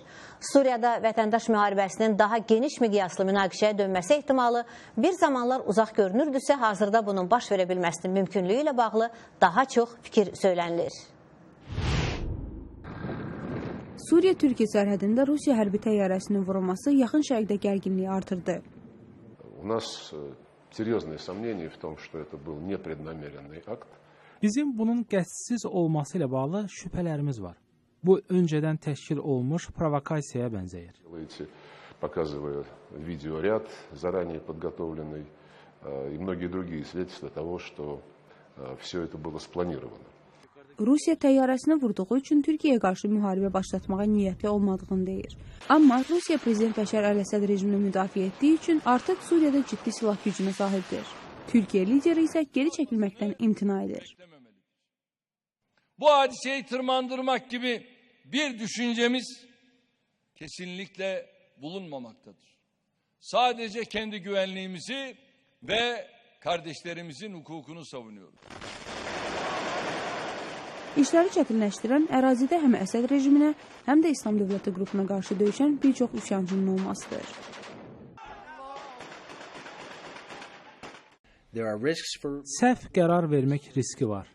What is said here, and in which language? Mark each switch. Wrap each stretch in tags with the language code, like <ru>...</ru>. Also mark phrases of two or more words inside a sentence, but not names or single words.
<az>Suriyada vətəndaş müharibəsinin daha geniş miqyaslı münaqişəyə dönməsi ehtimalı bir zamanlar uzaq görünürdüsə, hazırda bunun baş verə bilməsinin mümkünlüyü ilə bağlı daha çox fikir söylənilir. Suriya-Türkiyə sərhədində Rusiya hərbi təyyarəsinin vurulması yaxın şərqdə gərginliyi artırdı.</az> <ru>Serьезные сомнения в том, что это был непреднамеренный акт.</ru> <az>Bizim bunun qəsdsiz olması ilə bağlı şübhələrimiz var. Bu öncədən təşkil olmuş provokasiyaya bənzəyir.</az> <ru>Показывая видеоряд, заранее подготовленный, и многие другие свидетельства того, что все это было спланировано.</ru> <az>Rusiya təyyarəsini vurduğu üçün Türkiyəyə qarşı müharibə başlatmağa niyyətli olmadığını deyir. Amma Rusiya Prezident Bəşər Əl-Əsəd rejimini müdafiə etdiyi üçün artıq Suriyada ciddi silah gücünə sahibdir. Türkiyə lideri isə geri çəkilməkdən imtina edir.</az> <tr>Bu hadiseyi tırmandırmak gibi bir düşüncemiz kesinlikle bulunmamaktadır. Sadece kendi güvenliğimizi ve kardeşlerimizin hukukunu savunuyoruz.</tr> <az>İşləri çətinləşdirən ərazidə həm Əsəd rejiminə, həm də İslam Dövləti qrupuna qarşı döyüşən bir çox üsyançının olmasıdır. Səhv qərar vermək riski var.</az>